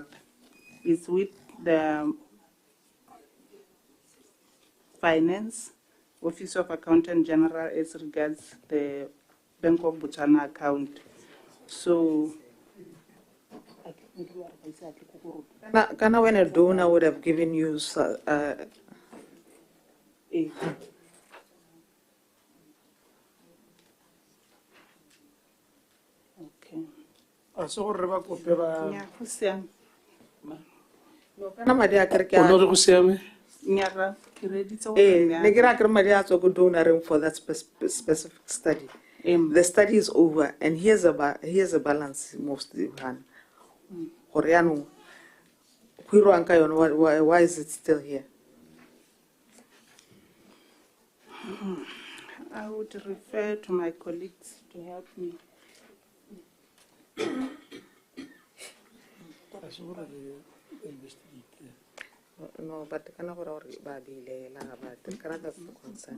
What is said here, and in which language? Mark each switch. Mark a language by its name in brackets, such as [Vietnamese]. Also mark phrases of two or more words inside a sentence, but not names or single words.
[English] It's with the Finance, Office of Accountant General as regards the Bank of Botswana account. So Kana when a donor would have given you Okay. [Tswana] a se gore re ba kope ba Yeah, go siame. kana madi a kere ke O a- no re go siame? Nnyaa, ke reditse gore ne ke ra kere madi a tswa ko donoreng [English] for that specific study. The study is over and here's a balance mostly Hana. [Tswana] Gore yaanong go irwang ka yone, [English] why is it still here? I would refer to my colleagues to help me. No, but [Tswana] kana gore ba bilela [English] but kana that's the concern.